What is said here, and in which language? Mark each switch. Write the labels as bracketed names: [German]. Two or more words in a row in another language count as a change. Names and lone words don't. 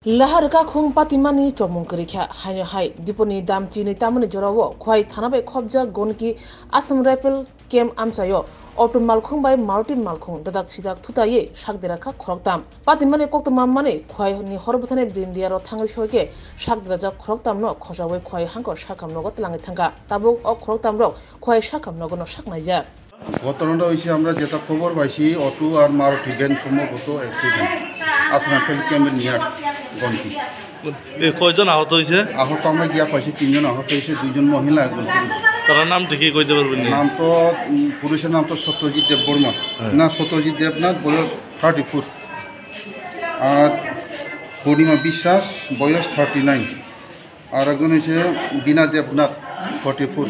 [Kok Borok] Laharka khung patimani chomungkerikha haino hai diponi damchi ni tamani jorawo khwai thanabai khobja gonki Assam Rifle Camp amsayo auto malkhung bai Martin malkhung dadak sidak thutaye sakderaka khoroktam patimani koktama mane khwai ni horbuthane brindiaro thangai shoike sakderaja khoroktam no khosabai khwai hangko sakamno gotlangi thanga tabuk o khoroktam rok khwai sakamno gono saknaija [Bangla] ঘটনাটা হয়েছে আমরা যেটা খবর পাইছি অটো আর মারুতি ভ্যান সম্ভবত অ্যাক্সিডেন্ট আসাম রাইফেল ক্যাম্পের নিয়ার গন্তি কয়জন আহত হয়েছে? আহত আমরা গিয়া পাইছি 3 জন আহত হয়েছে, 2 জন মহিলা, একজন পুরুষ। তার নাম ঠিকই কইতে পারবেন? নাম তো পুরুষের নাম তো সত্যজিৎ দেব বর্মা, না সত্যজিৎ দেবনাথ, বয়স 34, আর পূর্ণিমা বিশ্বাস বয়স 39, আর একজন হচ্ছে বিনা দেবনাথ 44।